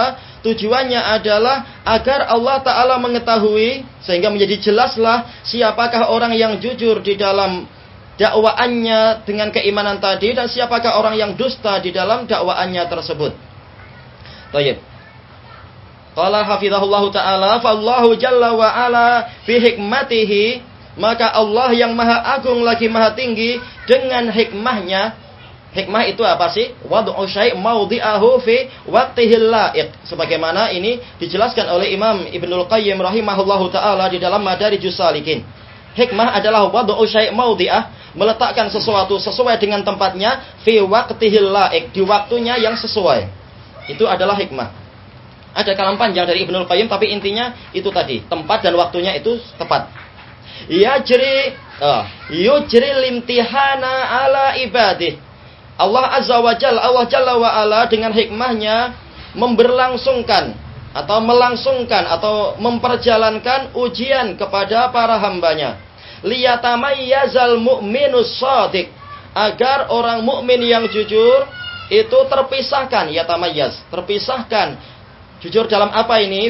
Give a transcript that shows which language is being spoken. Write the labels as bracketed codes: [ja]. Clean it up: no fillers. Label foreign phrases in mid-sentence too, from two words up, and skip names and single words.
[id] Tujuannya adalah agar Allah Ta'ala mengetahui, sehingga menjadi jelaslah siapakah orang yang jujur di dalam dakwaannya dengan keimanan tadi, dan siapakah orang yang dusta di dalam dakwaannya tersebut. Baik. [ar] قال حفظه الله تعالى فالله جل وعلا في حكمته, [id] maka Allah yang maha agung lagi maha tinggi dengan hikmahnya. Hikmah itu apa sih? [ar] وضع الشيء موضعه في وقته اللائق. [id] Sebagaimana ini dijelaskan oleh Imam Ibnul Qayyim [ar] رحمه الله تعالى [id] di dalam Madarijus Salikin. Hikmah adalah [ar] وضع الشيء موضعه, [id] meletakkan sesuatu sesuai dengan tempatnya, [ar] في وقته اللائق, [id] di waktunya yang sesuai. Itu adalah hikmah. Ada kalam panjang dari Ibnul Qayyim, tapi intinya itu tadi, tempat dan waktunya itu tepat. [ar] يجري الامتحان على عباده. [id] Allah [ar] عز وجل, [id] Allah [ar] جل وعلا [id] dengan hikmahnya memberlangsungkan atau melangsungkan atau memperjalankan ujian kepada para hambanya. [ar] ليتميز المؤمن الصادق, [id] agar orang mukmin yang jujur itu terpisahkan, yatamayyaz, terpisahkan Jujur dalam apa ini?